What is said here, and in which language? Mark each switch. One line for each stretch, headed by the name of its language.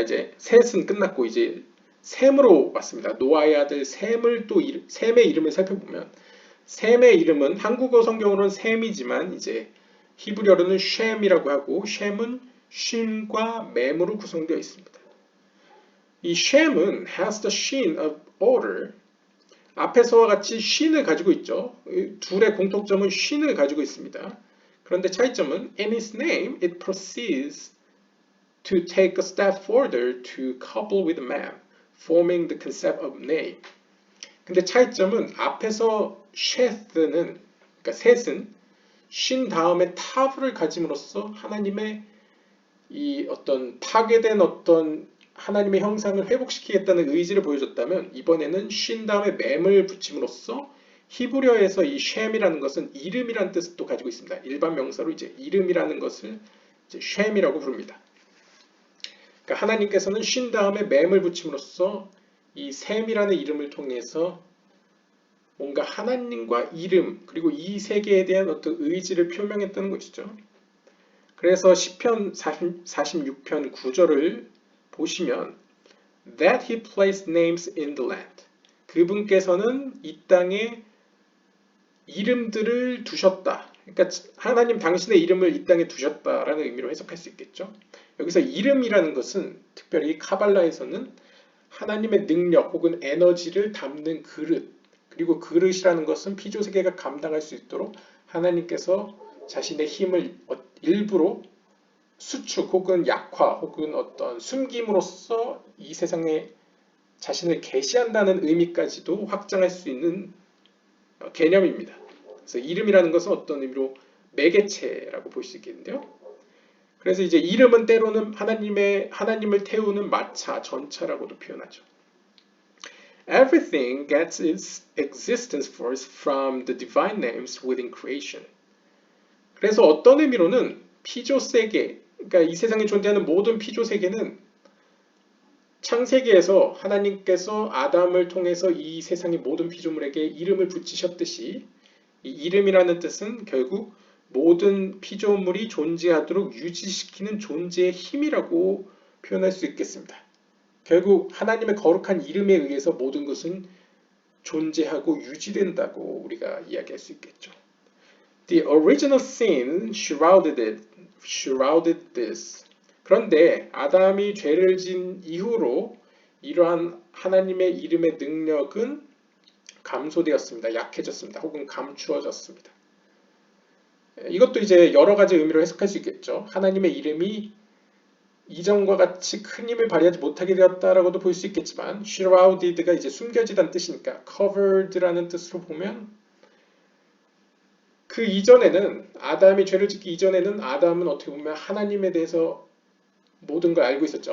Korean: 이제 셋은 끝났고 이제 셈으로 왔습니다. 노아의 아들 셈을 또 셈의 이름을 살펴보면 셈의 이름은 한국어 성경으로는 셈이지만 이제 히브리어로는 쉔이라고 하고 쉔은 쉰과 맴으로 구성되어 있습니다. 이 쉔은
English: has the sheen of order.
Korean: 앞에서와 같이 쉰을 가지고 있죠. 둘의 공통점은 쉰을 가지고 있습니다. 그런데 차이점은
English: in its name it proceeds to take a step further to couple with man, forming the concept of name.
Korean: 근데 차이점은 앞에서 셋은 그러니까 셋은 쉰 다음에 타브를 가짐으로써 하나님의 이 어떤 파괴된 어떤 하나님의 형상을 회복시키겠다는 의지를 보여줬다면 이번에는 쉰 다음에 맴을 붙임으로써 히브리어에서 이 쉔이라는 것은 이름이라는 뜻을 또 가지고 있습니다. 일반 명사로 이제 이름이라는 것을 이제 쉔이라고 부릅니다. 그러니까 하나님께서는 쉰 다음에 맴을 붙임으로써 이 셈이라는 이름을 통해서 뭔가 하나님과 이름 그리고 이 세계에 대한 어떤 의지를 표명했다는 것이죠. 그래서 시편 46편 9절을 보시면
English: that he placed names in the land.
Korean: 그분께서는 이 땅에 이름들을 두셨다. 그러니까 하나님 당신의 이름을 이 땅에 두셨다라는 의미로 해석할 수 있겠죠. 여기서 이름이라는 것은 특별히 카발라에서는 하나님의 능력 혹은 에너지를 담는 그릇, 그리고 그릇이라는 것은 피조세계가 감당할 수 있도록 하나님께서 자신의 힘을 일부러 수축 혹은 약화 혹은 어떤 숨김으로써 이 세상에 자신을 계시한다는 의미까지도 확장할 수 있는 개념입니다. 그래서 이름이라는 것은 어떤 의미로 매개체라고 볼 수 있겠는데요. 그래서 이제 이름은 때로는 하나님을 태우는 마차, 전차라고도 표현하죠.
English: Everything gets its existence force from the divine names within creation.
Korean: 그래서 어떤 의미로는 피조세계, 그러니까 이 세상에 존재하는 모든 피조세계는 창세기에서 하나님께서 아담을 통해서 이 세상의 모든 피조물에게 이름을 붙이셨듯이 이 이름이라는 뜻은 결국 모든 피조물이 존재하도록 유지시키는 존재의 힘이라고 표현할 수 있겠습니다. 결국 하나님의 거룩한 이름에 의해서 모든 것은 존재하고 유지된다고 우리가 이야기할 수 있겠죠.
English: The original sin shrouded this.
Korean: 그런데 아담이 죄를 진 이후로 이러한 하나님의 이름의 능력은 감소되었습니다. 약해졌습니다. 혹은 감추어졌습니다. 이것도 이제 여러 가지 의미로 해석할 수 있겠죠. 하나님의 이름이 이전과 같이 큰 힘을 발휘하지 못하게 되었다라고도 볼 수 있겠지만 shrouded가 이제 숨겨지다는 뜻이니까 covered라는 뜻으로 보면 그 이전에는 아담이 죄를 짓기 이전에는 아담은 어떻게 보면 하나님에 대해서 모든 걸 알고 있었죠.